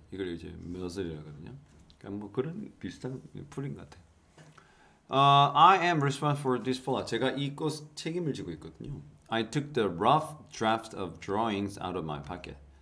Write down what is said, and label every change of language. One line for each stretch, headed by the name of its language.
Korean: 이걸 이제 머슬이라거든요. 그러니까 뭐 그런 비슷한 풀인 것 같아요.
English: I am responsible for this flower.
Korean: 제가 이 꽃 책임을 지고 있거든요.
English: I took the rough draft of drawings out of my pocket.